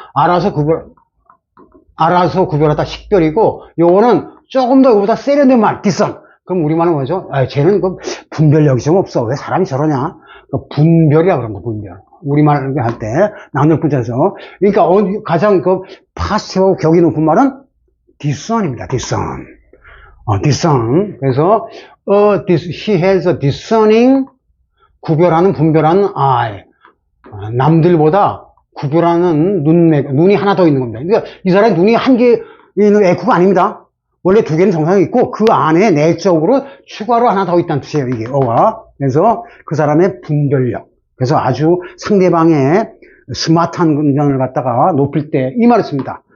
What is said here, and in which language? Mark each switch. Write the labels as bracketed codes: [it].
[ko] 알아서 구별하다 식별이고, 요거는 조금 더 이거보다 세련된 말, discern. 그럼 우리말은 뭐죠? 쟤는 그 분별력이 좀 없어. 왜 사람이 저러냐? 분별이라고 그럽니다, 분별. 우리말 할 때, 나눌 분자에서. 그러니까 가장 파스티브하고 격이 높은 말은 discern입니다, discern. [en] discern. 그래서, she has a discerning, [ko] 구별하는, 분별하는 [en] eye. [ko] 남들보다 구별하는 눈이 하나 더 있는 겁니다. 그러니까 이 사람이 눈이 한 개 있는 애쿠가 아닙니다. 원래 두 개는 정상이 있고, 그 안에 내적으로 추가로 하나 더 있다는 뜻이에요, 이게, 어가. 그래서 그 사람의 분별력. 그래서 아주 상대방의 스마트한 문장을 갖다가 높일 때 이 말을 씁니다.